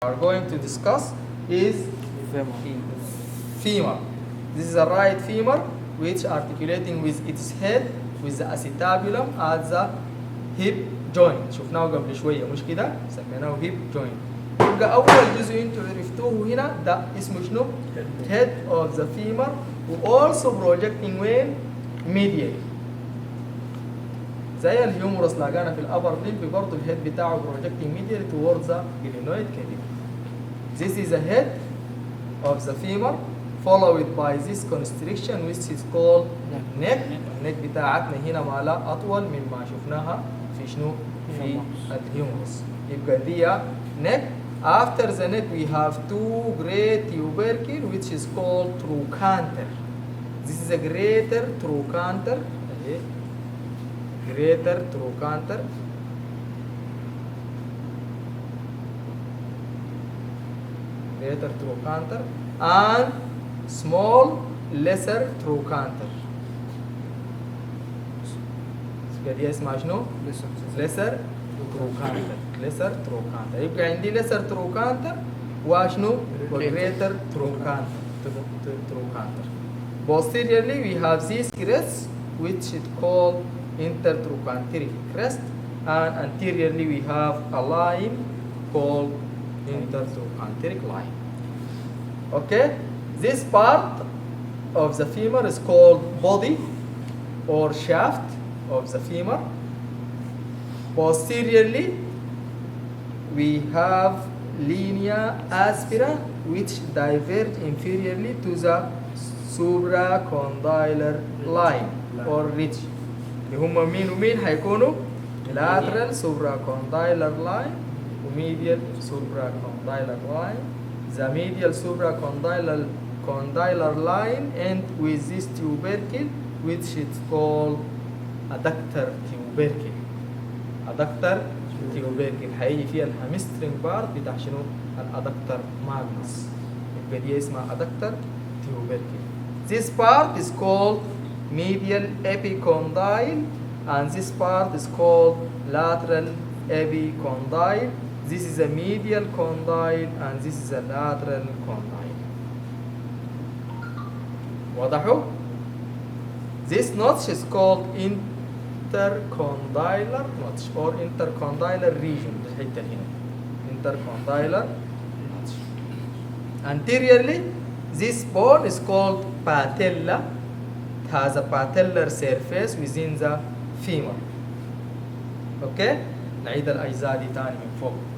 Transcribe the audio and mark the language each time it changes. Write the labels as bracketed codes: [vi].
[en] are going to discuss is femur. This is a right femur which articulating with its head with the acetabulum at the hip joint. [ar] شفناه قبل شوية مش كده؟ سميناه hip joint. يبقى أول جزء أنتوا عرفتوه هنا ده اسمه شنو؟ [en] head of the femur also projecting when medial. [ar] زي الهيومرس لاقانا في الأبر ليمب برضه الهيد بتاعه [en] projecting medial towards the glenoid cavity. This is the head of the femur followed by this constriction which is called neck. [ar] النك بتاعتنا هنا مالها أطول مما شفناها في شنو؟ في الهيومرس. يبقى دي neck. [en] After the neck we have two great tubercle which is called trochanter. This is a greater trochanter. Greater trochanter. Greater trochanter and small lesser trochanter. [ar] دي اسمها شنو؟ lesser trochanter. [en] lesser trochanter. [ar] يبقى عندي [en] lesser trochanter وشنو؟ greater trochanter. trochanter. Posteriorly we have this crest which is called intertrochanteric crest, and anteriorly we have a line called intertrochanteric line. Okay, this part of the femur is called body or shaft of the femur. Posteriorly we have linea aspera which diverge inferiorly to the supracondylar line or ridge. [ar] اللي هم مين ومين هيكونوا [en] lateral supracondylar line ومedial supracondylar line. The medial supracondylar line and with this tubercle which is called adductor tubercle. [ar] adductor tubercle هيجي فيها الهامسترنج بارت بتاع شنو؟ الادكتر ماجنس. يبقى دي اسمها adductor tubercle. [en] This part is called medial epicondyle and this part is called lateral epicondyle. This is a medial condyle and this is a lateral condyle. [ar] وضحوا؟ [en] This notch is called intercondylar notch or intercondylar region. الحتة هنا intercondylar notch. Anteriorly this bone is called patella. It has a patellar surface within the femur. Okay? [ar] نعيد الأجزاء دي تاني من فوق.